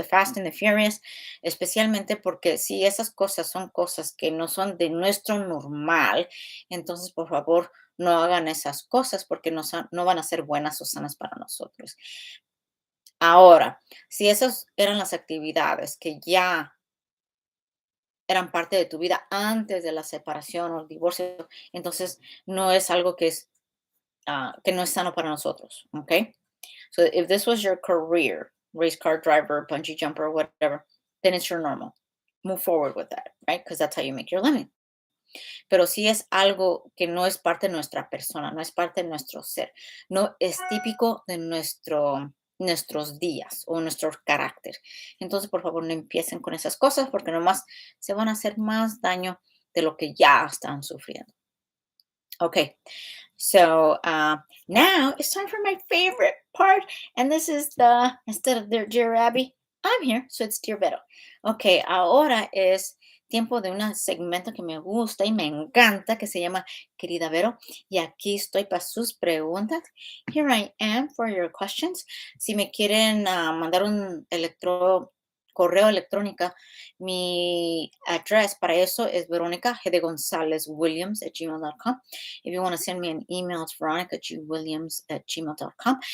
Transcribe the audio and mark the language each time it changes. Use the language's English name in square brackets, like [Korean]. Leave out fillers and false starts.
[Spanish] The Fast and the Furious, especialmente porque si esas cosas son cosas que no son de nuestro normal, entonces por favor no hagan esas cosas porque no van a ser buenas o sanas para nosotros. Ahora, si esas eran las actividades que ya eran parte de tu vida antes de la separación o el divorcio, entonces no es algo que no es sano para nosotros, ¿ok? [English] So if this was your career, race car driver, bungee jumper, whatever, then it's your normal. Move forward with that, right? Because that's how you make your living. [Spanish] Pero si es algo que no es parte de nuestra persona, no es parte de nuestro ser, no es típico de nuestros días o nuestro carácter. Entonces, por favor, no empiecen con esas cosas porque nomás se van a hacer más daño de lo que ya están sufriendo. [English] Okay, so now it's time for my favorite part, and this is instead of Dear Abby, I'm here, so it's Dear Vero. [Spanish] Okay, ahora es tiempo de un segmento que me gusta y me encanta, que se llama Querida Vero, y aquí estoy para sus preguntas. [English] Here I am for your questions. [Spanish] Si me quieren mandar un correo electrónico, mi address para eso es Verónica G. de González Williams at gmail.com. [English] If you want to send me an email, it's veronicagwilliams at gmail.com.